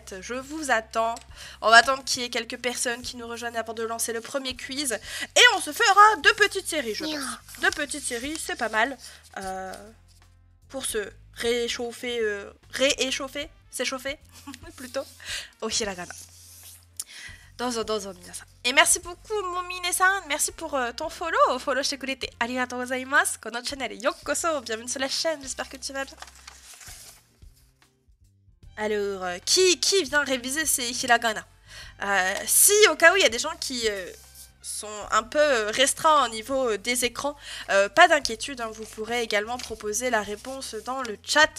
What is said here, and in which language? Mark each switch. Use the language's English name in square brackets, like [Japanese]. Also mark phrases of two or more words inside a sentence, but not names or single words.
[French] Je vous attends. On va attendre qu'il y ait quelques personnes qui nous rejoignent avant de lancer le premier quiz. Et on se fera 2 petites séries, je pense. 2 petites séries, c'est pas mal. Pour se réchauffer, s'échauffer plutôt au hiragana. [Japanese] どうぞ、皆さん. [French] Et merci beaucoup, Momine-san. Merci pour ton follow. [Japanese] フォローしてくれてありがとうございます。このチャンネルようこそ. [French] Bienvenue sur la chaîne. J'espère que tu vas bien. Alors, qui vient réviser ces hiragana? Si au cas où il y a des gens qui sont un peu restreints au niveau des écrans, pas d'inquiétude, hein, vous pourrez également proposer la réponse dans le chat.